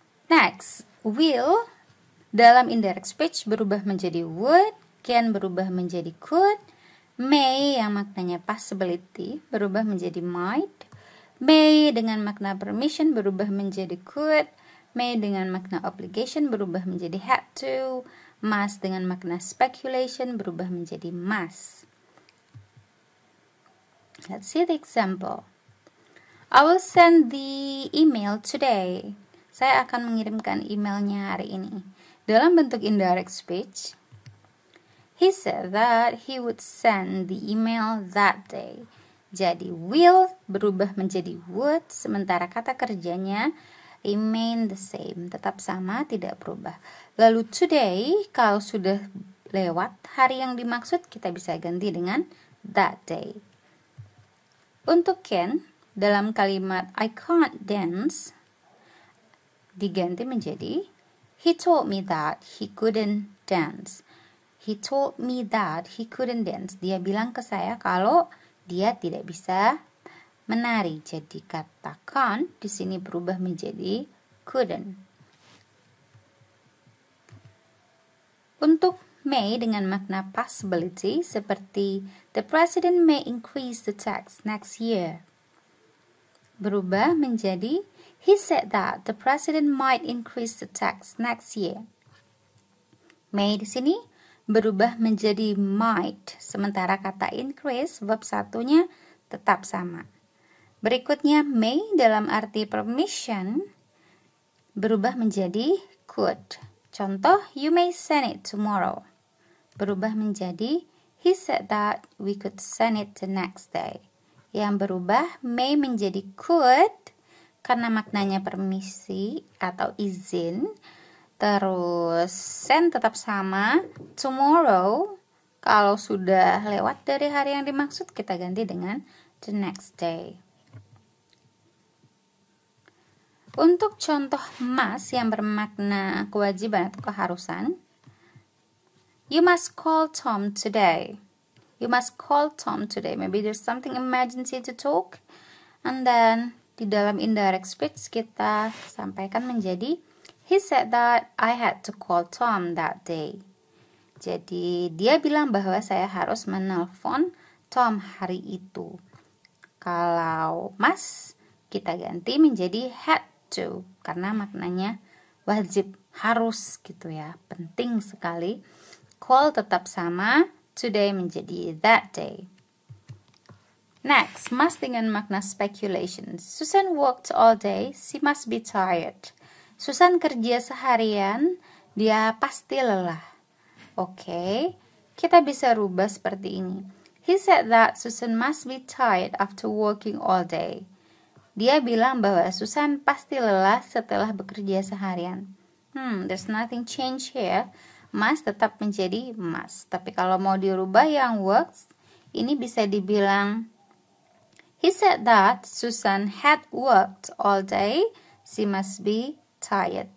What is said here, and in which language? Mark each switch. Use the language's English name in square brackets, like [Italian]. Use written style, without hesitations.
[Indonesian] Next, will dalam indirect speech berubah menjadi would, can berubah menjadi could, may yang maknanya possibility berubah menjadi might, may dengan makna permission berubah menjadi could, may dengan makna obligation berubah menjadi had to, must dengan makna speculation berubah menjadi must. [English] Let's see the example. I will send the email today. [Indonesian] Saya akan mengirimkan emailnya hari ini. Dalam bentuk indirect speech, [English] he said that he would send the email that day. [Indonesian] Jadi will berubah menjadi would, sementara kata kerjanya [English] remain the same, [Indonesian] tetap sama, tidak berubah. Lalu today, kalau sudah lewat hari yang dimaksud, kita bisa ganti dengan [English] that day. [Indonesian] Untuk can, dalam kalimat [English] I can't dance, [Indonesian] diganti menjadi [English] he told me that he couldn't dance. He told me that he couldn't dance. [Indonesian] Dia bilang ke saya kalau dia tidak bisa menari. Jadi kata can't di sini berubah menjadi couldn't. Untuk may dengan makna possibility seperti [English] the president may increase the tax next year, [Indonesian] berubah menjadi [English] he said that the president might increase the tax next year. [Indonesian] May di sini berubah menjadi might, sementara kata [English] increase verb [Indonesian] satunya tetap sama. Berikutnya may dalam arti permission berubah menjadi could. Contoh, [English] you may send it tomorrow, [Indonesian] berubah menjadi [English] he said that we could send it the next day. [Indonesian] Yang berubah may menjadi could karena maknanya permisi atau izin. Terus send tetap sama, tomorrow kalau sudah lewat dari hari yang dimaksud kita ganti dengan [English] the next day. [Indonesian] Untuk contoh must yang bermakna kewajiban atau keharusan, [English] you must call Tom today. You must call Tom today. Maybe there's something emergency to talk. And then [Indonesian] di dalam indirect speech kita sampaikan menjadi [English] he said that I had to call Tom that day. [Indonesian] Jadi dia bilang bahwa saya harus menelpon Tom hari itu. Kalau must kita ganti menjadi [English] had to [Indonesian] karena maknanya wajib, harus gitu ya, penting sekali. Call tetap sama, today menjadi [English] that day. [Indonesian] Next, must dengan makna speculation. [English] Susan worked all day, she must be tired. [Indonesian] Susan kerja seharian, dia pasti lelah. Oke, kita bisa rubah seperti ini. [English] He said that Susan must be tired after working all day. [Indonesian] Dia bilang bahwa Susan pasti lelah setelah bekerja seharian. [English] There's nothing change here. Must [Indonesian] tetap menjadi [English] must. [Indonesian] Tapi kalau mau dirubah yang works, ini bisa dibilang [English] he said that Susan had worked all day, she must be tired.